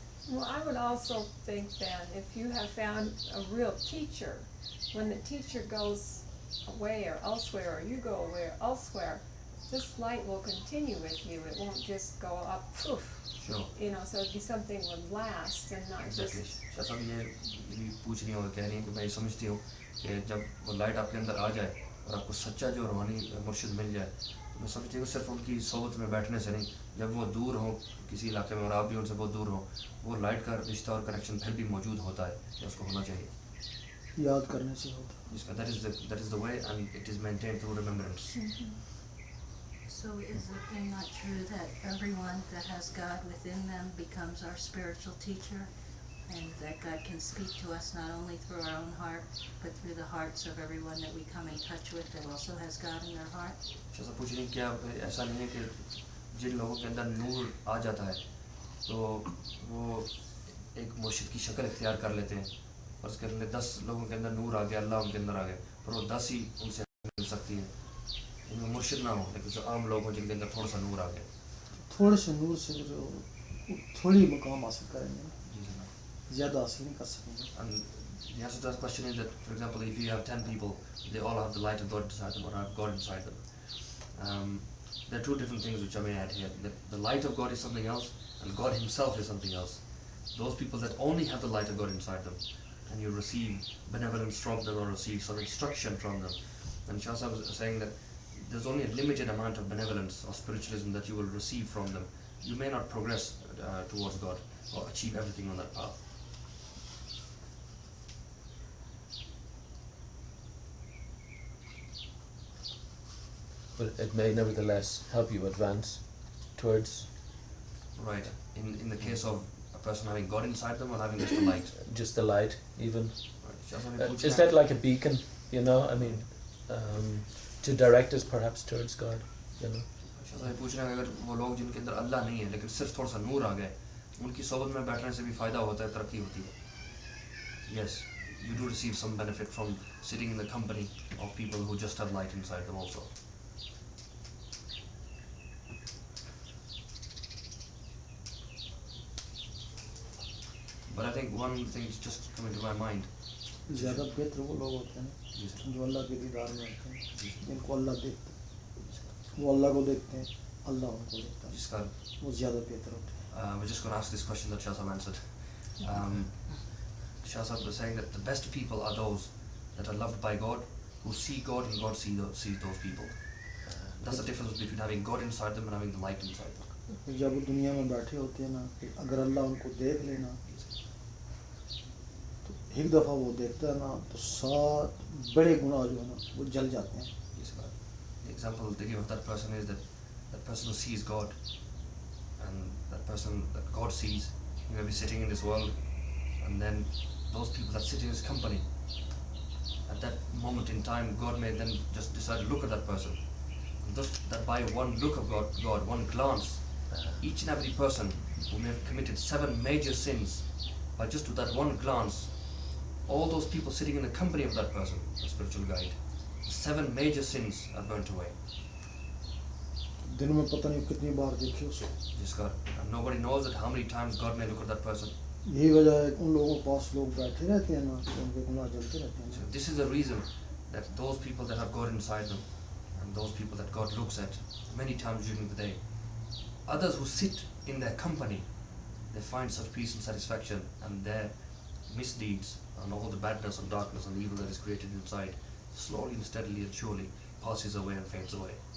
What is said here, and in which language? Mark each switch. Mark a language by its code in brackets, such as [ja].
[en] Well, I would also think then, if you have found a real teacher, when the teacher goes away or elsewhere, or you go away or elsewhere, this light will continue with you. It won't just go up, poof, Sure. you know, so it'd be something would last and not Exactly. just. [hi] शायद सब ये भी पूछ रही हैं और कह रही हैं कि मैं ये समझती हूँ कि जब वो लाइट आपके अंदर आ जाए और आपको सच्चा जो रूहानी मुर्शिद मिल जाए, तो मैं समझती हूँ सिर्फ उनकी सोबत में बैठने से नहीं, जब वो दूर हो किसी इलाके में और आप भी उनसे बहुत दूर हो, वो लाइट का रिश्ता और कनेक्शन फिर भी मौजूद होता है, या उसको होना चाहिए। याद करने से होता है। जिसका [en] that is the way and it is maintained through remembrance. So is it then not true that everyone that has God within them becomes our spiritual teacher? And that God can speak to us not only through our own heart, but through the hearts of everyone that we come in touch with that also has God in their heart? [hi] जैसा पूछ रही क्या ऐसा नहीं है कि जिन लोगों के अंदर नूर आ जाता है तो वो एक मुर्शिद की शक्ल इख्तियार कर लेते हैं और उसके अंदर 10 लोगों के अंदर नूर आ गया, अल्लाह उनके अंदर आ गया, पर वो 10 ही उनसे मिल सकती हैं, इनमें मुर्शिद ना हो, लेकिन जो आम लोग हों जिनके अंदर थोड़ा सा नूर आ गया। थोड़े से नूर से जो थोड़ी मुकाम हासिल करेंगे, जी जनाब। ज़्यादा हासिल नहीं कर सकेंगे। [en] And the answer to that question is that, for example, if you have 10 people, they all have the light of God inside them or have God inside them. There are two different things which I may add here. The light of God is something else, and God Himself is something else. Those people that only have the light of God inside them, and you receive benevolence from them or receive some instruction from them. And Shah Sahib was saying that there's only a limited amount of benevolence or spiritualism that you will receive from them. You may not progress towards God or achieve everything on that path. But it may nevertheless help you advance towards Right. In the case of a person having God inside them or having just the light. just the light, even. Right. [hi] Shah Sahib पूछ [en] Is [hi] रहे [en] that [hi] हैं- [en] like a beacon? You know, I mean, to direct us perhaps towards God. You know. [hi] Shah साहब पूछ रहे हैं अगर वो लोग जिनके अंदर अल्लाह नहीं है लेकिन सिर्फ थोड़ा सा नूर आ गए, उनकी सोबत में बैठने से भी फ़ायदा होता है, तरक्की होती है. [en] Yes, you do receive some benefit from sitting in the company of people who just have light inside them also. But I think one thing is just coming to my mind. [hi] ज़्यादा बेहतर वो लोग होते हैं जी sir. जो अल्लाह के दीदार में होते हैं, जिनको अल्लाह देखते हैं, वो अल्लाह को देखते हैं, अल्लाह उनको देखता है, जिसका वो ज़्यादा बेहतर होते हैं। [en] we're just going to ask this question that Shah Sahib answered. Shah Sahib was saying that the best people are those that are loved by God, who see God and God sees those people. That's the difference between having God inside them and having the light inside them. [hi] फिर जब वो दुनिया में बैठे होते हैं ना, फिर अगर अल्लाह उनको देख लेना, तो एक दफ़ा वो देखता है ना, तो सात बड़े गुनाह जो है ना, वो जल जाते हैं। [en] Yes, God. The example they give of that person is that that person who sees God and that person that God sees, he may be sitting in this world and then those people that sit in his company, at that moment in time, God may then just decide to look at that person. And just that by one look of God, one glance, each and every person who may have committed 7 major sins, by just with that one glance, all those people sitting in the company of that person, the spiritual guide, 7 major sins are burnt away. [hi] दिन में पता नहीं कितनी बार देखे उसको. [en] Just God, and nobody knows that how many times God may look at that person. [hi] यही वजह है कि उन लोगों के पास लोग बैठे रहते हैं ना, तो उनके गुनाह जलते रहते [en] So [hi] हैं. [en] this is the reason that those people that have God inside them, and those people that God looks at many times during the day, others who sit in their company, they find such peace and satisfaction, and their misdeeds and all the badness and darkness and evil that is created inside slowly and steadily and surely passes away and fades away.